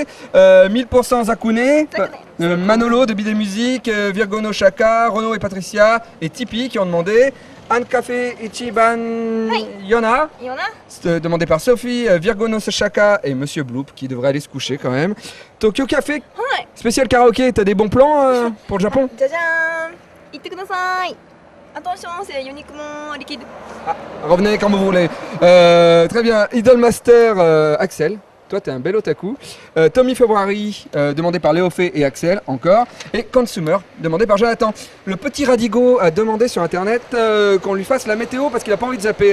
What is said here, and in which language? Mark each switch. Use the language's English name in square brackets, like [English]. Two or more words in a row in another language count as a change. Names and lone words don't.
[French] 1000% Zakune, Manolo de Bide Music, Virgo no Shaka, Renaud et Patricia et Tipeee qui ont demandé. Un café Ichiban Yona, demandé par Sophie, Virgo no Shaka et Monsieur Bloop qui devrait aller se coucher quand même. Tokyo Café, spécial karaoké, t'as des bons plans pour le Japon? [Japanese] じゃじゃーん行ってください [French] Attention, c'est uniquement liquide. Revenez quand vous voulez. Très bien, Idolmaster Axel. Toi, t'es un bel otaku. Tommy February, demandé par Léo Fé et Axel, encore. Et Consumer, demandé par Jonathan. Le petit Radigo a demandé sur internet qu'on lui fasse la météo parce qu'il a pas envie de zapper.